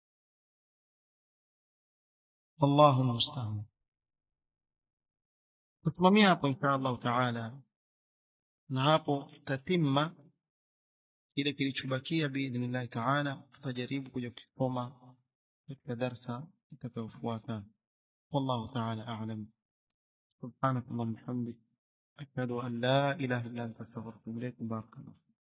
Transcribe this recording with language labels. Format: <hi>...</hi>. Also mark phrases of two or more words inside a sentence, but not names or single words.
<ar>والله المستعان.</ar> <sw>tusimamia hapo</sw> <ar>إن شاء الله تعالى,</ar> <sw>na hapo tatimma ile kilichobakia</sw> <ar>بإذن الله تعالى</ar> <sw>tutajaribu kuja kusoma katika darasa itakayofuata.</sw> <ar>والله تعالى أعلم. سبحانك اللهم وبحمدك أشهد أن لا إله إلا أنت أستغفرك وأتوب إليك. barakallahu.</ar>